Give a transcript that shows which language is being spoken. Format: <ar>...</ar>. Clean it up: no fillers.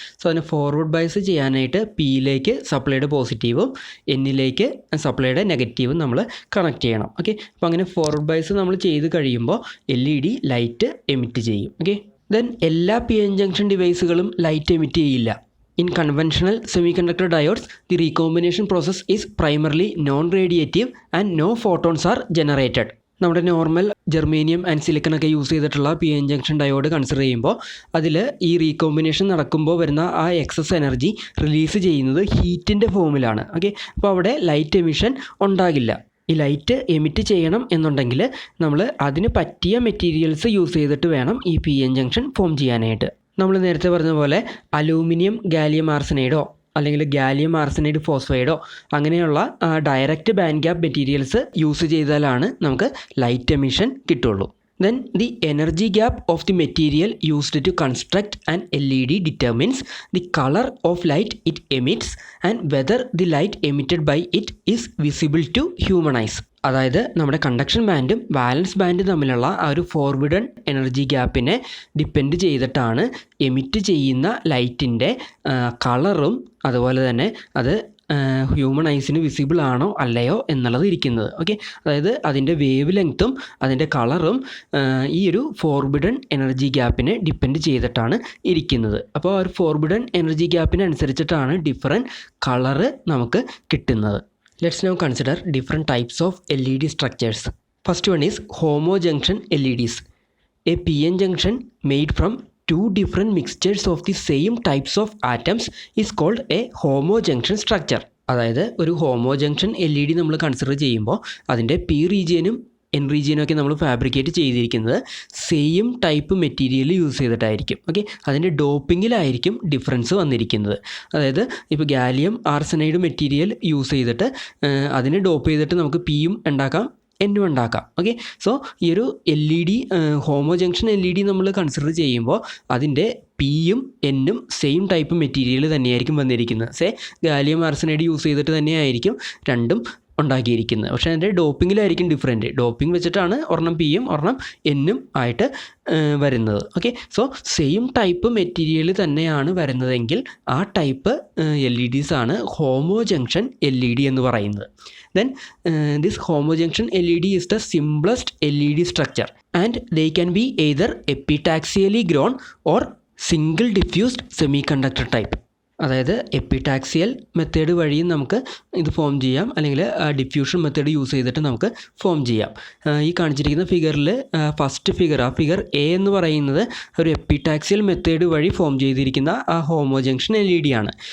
<ml>So അതിനെ forward bias ചെയ്യാനായിട്ട് Pയിലേക്ക് സപ്ലൈയുടെ പോസിറ്റീവും Nയിലേക്ക് സപ്ലൈയുടെ നെഗറ്റീവും നമ്മൾ കണക്ട് ചെയ്യണം. ഓക്കെ, അപ്പോൾ അങ്ങനെ ഫോർവേഡ് ബയസ് നമ്മൾ ചെയ്ത് കഴിയുമ്പോൾ LED ലൈറ്റ് എമിറ്റ് ചെയ്യും. ഓക്കെ, ദെൻ എല്ലാ PN ജംഗ്ഷൻ ഡിവൈസുകളും ലൈറ്റ് എമിറ്റ് ചെയ്യില്ല.</ml> <en>In conventional semiconductor diodes, the recombination process is primarily non-radiative and no photons are generated.</en> <ml>നമ്മുടെ നോർമൽ ജെർമേനിയം ആൻഡ് സിലിക്കൺ ഒക്കെ യൂസ് ചെയ്തിട്ടുള്ള PN junction diode consider ചെയ്യുമ്പോൾ അതിൽ ഈ recombination നടക്കുമ്പോൾ വരുന്ന ആ എക്സസ് എനർജി റിലീസ് ചെയ്യുന്നത് ഹീറ്റിൻ്റെ ഫോമിലാണ്. ഓക്കെ, അപ്പോൾ അവിടെ ലൈറ്റ് എമിഷൻ ഉണ്ടാകില്ല. ഈ ലൈറ്റ് എമിറ്റ് ചെയ്യണം എന്നുണ്ടെങ്കിൽ നമ്മൾ അതിന് പറ്റിയ മെറ്റീരിയൽസ് യൂസ് ചെയ്തിട്ട് വേണം ഈ PN ജംഗ്ഷൻ ഫോം ചെയ്യാനായിട്ട്. നമ്മൾ നേരത്തെ പറഞ്ഞ പോലെ അലൂമിനിയം ഗാലിയം ആർസനൈഡോ അല്ലെങ്കിൽ ഗാലിയം ആർസനൈഡ് ഫോസ്ഫൈഡോ അങ്ങനെയുള്ള direct band gap materials use ചെയ്താലാണ് നമുക്ക് ലൈറ്റ് എമിഷൻ കിട്ടുള്ളൂ.</ml> <en>Then the energy gap of the material used to construct an LED determines the color of light it emits and whether the light emitted by it is visible to human eyes.</en> <ml>അതായത് നമ്മുടെ conduction ബാൻഡും വാലൻസ് ബാൻഡും തമ്മിലുള്ള ആ ഒരു forbidden energy ഗ്യാപ്പിനെ depend ചെയ്തിട്ടാണ് emit ചെയ്യുന്ന ലൈറ്റിൻ്റെ കളറും അതുപോലെ തന്നെ അത് ഹ്യൂമൻ ഐസിന് വിസിബിൾ ആണോ അല്ലയോ എന്നുള്ളത് ഇരിക്കുന്നത്. ഓക്കെ, അതായത് അതിൻ്റെ വേവ് ലെങ്ത്തും അതിൻ്റെ കളറും ഈ ഒരു ഫോർബിഡൻ എനർജി ഗ്യാപ്പിനെ ഡിപ്പെൻഡ് ചെയ്തിട്ടാണ് ഇരിക്കുന്നത്. അപ്പോൾ ആ ഒരു ഫോർബിഡൻ എനർജി ഗ്യാപ്പിനനുസരിച്ചിട്ടാണ് ഡിഫറെൻറ്റ് കളറ് നമുക്ക് കിട്ടുന്നത്.</ml> <en>Let's now consider different types of LED structures. First one is homojunction LEDs. A PN junction made from two different mixtures of the same types of atoms is called a homojunction structure.</en> <ml>അതായത് ഒരു ഹോമോജംഗ്ഷൻ LED നമ്മൾ consider ചെയ്യുമ്പോൾ അതിൻ്റെ P റീജിയനും N റീജിയനൊക്കെ നമ്മൾ fabricate ചെയ്തിരിക്കുന്നത് same type material use ചെയ്തിട്ടായിരിക്കും. Okay, അതിൻ്റെ ഡോപ്പിങ്ങിലായിരിക്കും difference വന്നിരിക്കുന്നത്. അതായത് ഇപ്പോൾ ഗാലിയം ആർസനൈഡ് മെറ്റീരിയൽ യൂസ് ചെയ്തിട്ട് അതിനെ ഡോപ്പ് ചെയ്തിട്ട് നമുക്ക് Pയും ഉണ്ടാക്കാം N ഉണ്ടാക്കാം. ഓക്കെ, സോ ഈ ഒരു LED ഹോമോജംഗ്ഷൻ LED നമ്മൾ കൺസിഡർ ചെയ്യുമ്പോൾ അതിൻ്റെ Pയും Nനും സെയിം ടൈപ്പ് മെറ്റീരിയൽ തന്നെയായിരിക്കും വന്നിരിക്കുന്നത്. ഗാലിയം ആർസനൈഡ് യൂസ് ചെയ്തിട്ട് തന്നെയായിരിക്കും രണ്ടും ഉണ്ടാക്കിയിരിക്കുന്നത്. പക്ഷേ അതിൻ്റെ ഡോപ്പിങ്ങിലായിരിക്കും ഡിഫറൻറ്റ്. ഡോപ്പിംഗ് വെച്ചിട്ടാണ് ഒരെണ്ണം Pയും ഒരെണ്ണം Nനും ആയിട്ട് വരുന്നത്. Okay, so same type material തന്നെയാണ് വരുന്നതെങ്കിൽ ആ ടൈപ്പ് LEDs ആണ് ഹോമോജംഗ്ഷൻ LED എന്ന് പറയുന്നത്.</ml> <en>Then this homojunction LED is the simplest LED structure and they can be either epitaxially grown or single diffused semiconductor type.</en> <ml>അതായത് എപ്പിടാക്സിയൽ മെത്തേഡ് വഴിയും നമുക്ക് ഇത് ഫോം ചെയ്യാം, അല്ലെങ്കിൽ ഡിഫ്യൂഷൻ മെത്തേഡ് യൂസ് ചെയ്തിട്ട് നമുക്ക് ഫോം ചെയ്യാം. ഈ കാണിച്ചിരിക്കുന്ന ഫിഗറിൽ ഫസ്റ്റ് ഫിഗർ, ആ ഫിഗർ A എന്ന് പറയുന്നത് ഒരു എപ്പിടാക്സിയൽ മെത്തേഡ് വഴി ഫോം ചെയ്തിരിക്കുന്ന ആ ഹോമോജംഗ്ഷൻ LED ആണ്.</ml>